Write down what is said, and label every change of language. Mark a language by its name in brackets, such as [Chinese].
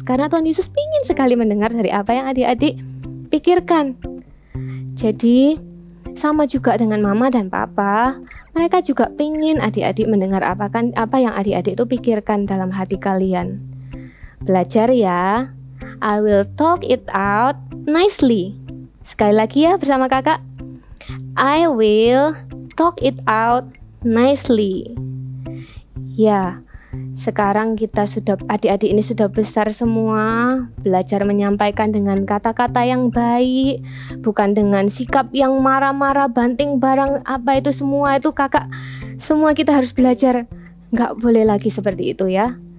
[Indonesian] Karena Tuhan Yesus ingin sekali mendengar dari apa yang adik-adik pikirkan. Jadi, sama juga dengan mama dan papa, mereka juga ingin adik-adik mendengar apa yang adik-adik itu pikirkan dalam hati kalian. Belajar ya, [English] I will talk it out nicely. [Indonesian] Sekali lagi ya bersama kakak. [English] I will talk it out nicely. [Indonesian] Ya, sekarang kita sudah, adik-adik ini sudah besar semua, belajar menyampaikan dengan kata-kata yang baik, bukan dengan sikap yang marah-marah, banting barang, apa itu semua itu kakak. Semua kita harus belajar, nggak boleh lagi seperti itu ya.